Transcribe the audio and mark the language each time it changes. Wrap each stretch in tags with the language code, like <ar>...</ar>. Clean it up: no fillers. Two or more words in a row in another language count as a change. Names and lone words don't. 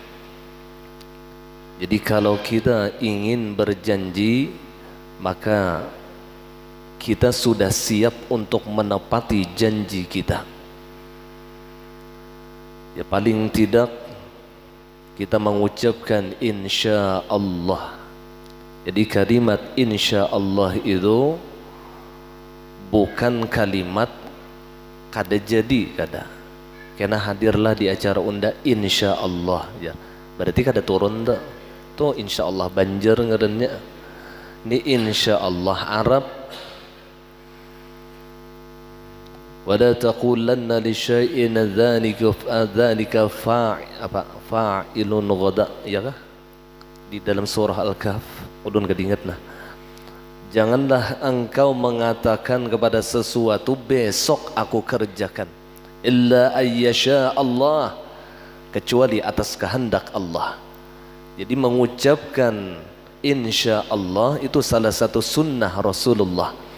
<id>Jadi kalau kita ingin berjanji, maka kita sudah siap untuk menepati janji kita. Ya paling tidak kita mengucapkan</id> <ar>إن شاء الله.</ar> <id>Jadi kalimat</id> <ar>إن شاء الله</ar> <id>itu bukan kalimat</id> <bjn>kada jadi kada. Karena hadirlah di acara unda</bjn> <ar>إن شاء الله</ar> <bjn>ya. Berarti kada turun dah. Tuh</bjn> <ar>إن شاء الله</ar> <bjn>Banjar ngarannya.</bjn> <id>Ini</id> <ar>إن شاء الله</ar> <id>Arab.</id> <ar>ولا تقولن لشيء ذلك فاعل غدا</ar> <bjn>ya kah? Di dalam surah Al-Kahf udun kada ingatna.</bjn> <id>Janganlah engkau mengatakan kepada sesuatu besok aku kerjakan</id> <ar>إلا أن يشاء الله,</ar> <id>kecuali atas kehendak Allah. Jadi mengucapkan</id> <ar>إن شاء الله</ar> <id>itu salah satu sunnah Rasulullah.</id>